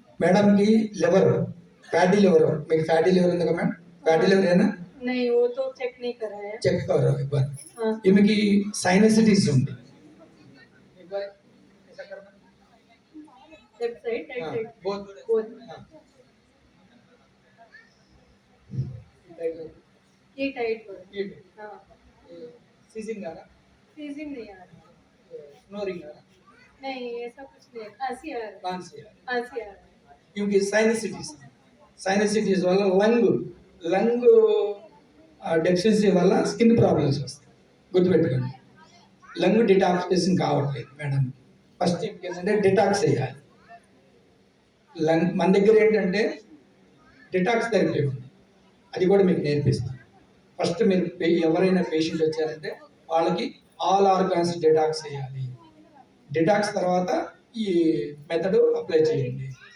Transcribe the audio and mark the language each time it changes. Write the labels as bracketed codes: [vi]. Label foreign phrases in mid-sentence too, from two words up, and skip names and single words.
[hi] मैडम की लिवर फैटी लिवर [te] మీకు [en] fatty liver [te] ఉంది కదా మేడం ఫ్యాటీ లివర్ ఏనా [hi] नहीं वो तो चेक नहीं कराया చెక్ करो एक बार हाँ ఈమెకి సైనసిటిస్ ఉంది एक बार ऐसा करना [en] left side right [hi] हाँ साइड बहुत बोथ हाँ ये टाइट हो ये हाँ सीजिंग आ रहा फ्रीजिंग नहीं आ रहा स्नोरिंग आ रहा नहीं ऐसा कुछ नहीं है खांसी आ रहा खांसी आ रहा खांसी आ रहा क्योंकि [te] సైనసిటిస్ వల్ల [en] lung deficiency [te] వల్ల [en] skin problems [te] వస్తాయి గుర్తుపెట్టుకోండి లంగ్ డిటాక్సిఫికేషన్ కావట్లేదు మేడం ఫస్ట్ ఏంటంటే డిటాక్స్ చేయాలి లంగ్ మన దగ్గర ఏంటంటే [en] detox therapy [te] ఉంది అది కూడా మీకు నేర్పిస్తాను ఫస్ట్ మీరు ఎవరైనా పేషెంట్ వచ్చారంటే వాళ్ళకి [en] all organs [te] డిటాక్స్ చేయాలి డిటాక్స్ తర్వాత ఈ [en] method apply [te] చేయండి